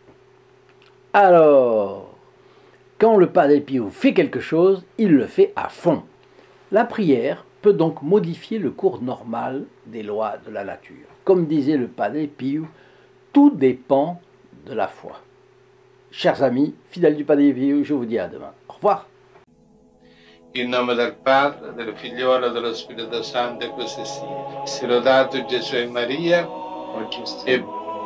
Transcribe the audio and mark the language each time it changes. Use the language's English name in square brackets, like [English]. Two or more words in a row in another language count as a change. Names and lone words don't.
[French] Alors, quand le Padre Pio fait quelque chose, il le fait à fond. La prière peut donc modifier le cours normal des lois de la nature. Comme disait le Padre Pio, tout dépend de la foi. Chers amis, fidèles du Padre Pio, je vous dis à demain. Au revoir. [Italian] In nome del Padre, del Figliolo e dello Spirito Santo, e così sia. Sia lodato Gesù e Maria, e